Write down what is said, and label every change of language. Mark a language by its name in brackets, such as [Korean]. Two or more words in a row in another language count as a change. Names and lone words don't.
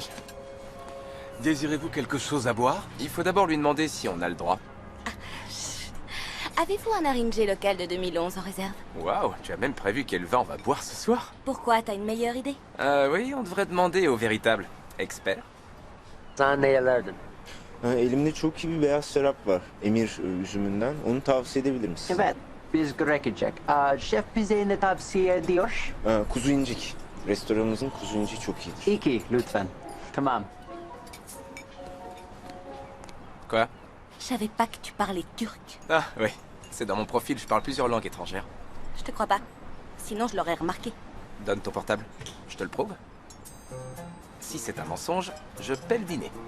[French] Désirez-vous quelque chose à boire? Il faut d'abord lui demander si on a le droit. Avez-vous un Haringey local de 2011 en réserve? Waouh, tu as même prévu quel vin on va boire ce soir? Pourquoi? T'as une meilleure idée? Oui, on devrait demander au véritable expert. [Turkish] Nelerden? Elimde çok iyi bir beyaz şarap var. Emir üzümünden. Onu tavsiye edebilir misin? Evet, biz gerekecek. Şef bize ne tavsiye ediyor? Kuzu incik. Restoranımızın kuzu inciği çok iyidir. İki, lütfen. Tamam. [French] Quoi? Je savais pas que tu parlais turc. Ah, oui. C'est dans mon profil, je parle plusieurs langues étrangères. Je te crois pas. Sinon, je l'aurais remarqué. Donne ton portable. Je te le prouve. Si c'est un mensonge, je paie le dîner.